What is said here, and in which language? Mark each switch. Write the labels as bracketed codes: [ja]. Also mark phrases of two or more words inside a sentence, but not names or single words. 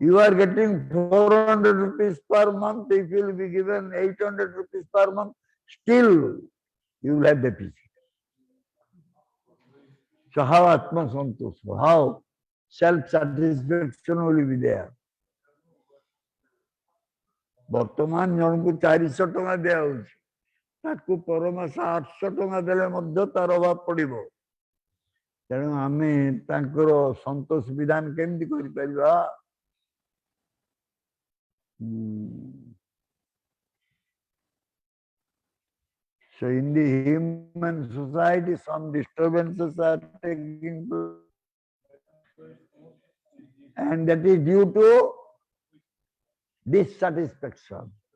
[en] You are getting 400 rupees per month. If you will be given 800 rupees per month, still you will have deficit. So how [sa] आत्म सन्तोष, [en] how self-satisfaction will be there? [or] ବର୍ତ୍ତମାନ ଜଣକୁ 400 ଟଙ୍କା ଦିଆଯାଉଛି, ତାକୁ ପରମାସ 800 ଟଙ୍କା ଦେଲେ ମଧ୍ୟ ତାର ଅଭାବ ପଡିବ। ତେଣୁ ଆମେ ତାଙ୍କର ସନ୍ତୋଷ ବିଧାନ କେମିତି କରିପାରିବା? [en] So in the human society, some disturbances are taking place, and that is due to dissatisfaction.